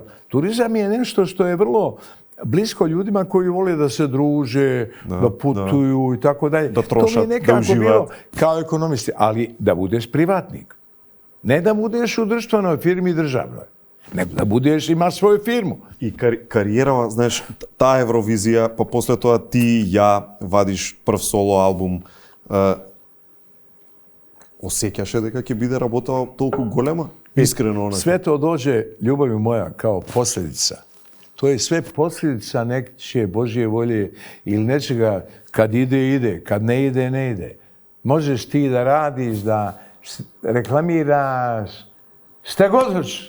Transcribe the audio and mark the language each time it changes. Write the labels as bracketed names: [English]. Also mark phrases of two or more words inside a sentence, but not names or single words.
[Bosnian] Turizam je nešto što je vrlo blisko ljudima koji vole da se druže, da putuju i tako dalje. Da trošat, to mi je nekako da uživat. bilo kao ekonomisti, ali da budeš privatnik. Ne da budeš u društvenoj firmi državnoj. Nego da budeš, imaš svoju firmu. [Macedonian] И кариерава, знаеш, таа Евровизија, па после тоа ти и ја вадиш прв соло албум. Осеќаше дека ќе биде работа толку голема? Искрено онака. [Bosnian] Sve to dođe, ljubavi moja, kao posljedica. To je sve posljedica nečije Božje volje ili nečega kad ide, ide, kad ne ide, ne ide. Možeš ti da radiš, da reklamiraš, šta god hoćeš.